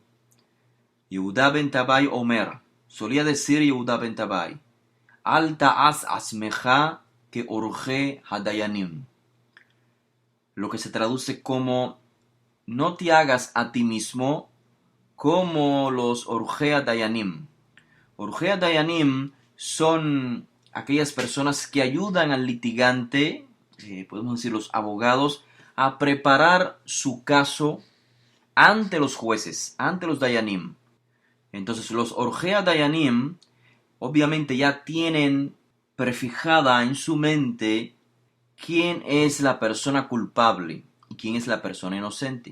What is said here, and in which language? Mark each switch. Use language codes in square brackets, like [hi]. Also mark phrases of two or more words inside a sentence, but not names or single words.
[he] יהודה בן טבאי אומר, [es] solía decir Yehuda ben Tabai, [he] אל תעש עצמך כ עורכי הדיינים. [es] Lo que se traduce como, no te hagas a ti mismo como los [he] עורכי הדיינים. עורכי הדיינים [es] son aquellas personas que ayudan al litigante, podemos decir los abogados, a preparar su caso ante los jueces, ante los dayanim. Entonces los [he] עורכי הדיינים [es] obviamente ya tienen prefijada en su mente quién es la persona culpable y quién es la persona inocente.